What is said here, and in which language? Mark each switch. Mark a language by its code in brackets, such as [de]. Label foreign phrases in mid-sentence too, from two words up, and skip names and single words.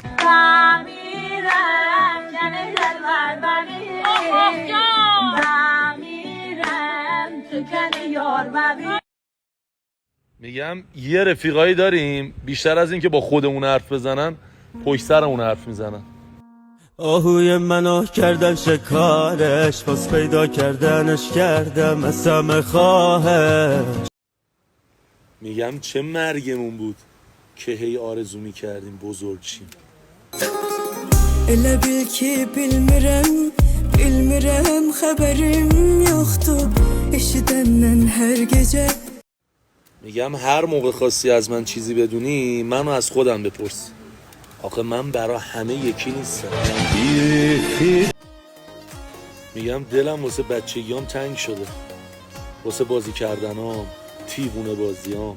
[fa] میگم یه رفیقایی داریم بیشتر از این که با خودمون حرف بزنن پشت سرمون حرف میزنن. آهوی منو کردم شکارش، باز پیدا کردنش کردم اسم خواهش. میگم چه مرگمون بود که هی آرزو میکردیم بزرگ شیم. [az] Elə bil ki bilmirəm xəbərim yoxdur eşidəndən hər gecə. [fa] میگم هر موقع خواستی از من چیزی بدونی منو از خودم بپرس، آخه من برا همه یکی نیستم. میگم دلم واسه بچگیام تنگ شده، واسه بازی کردنام، دیوونه بازیام.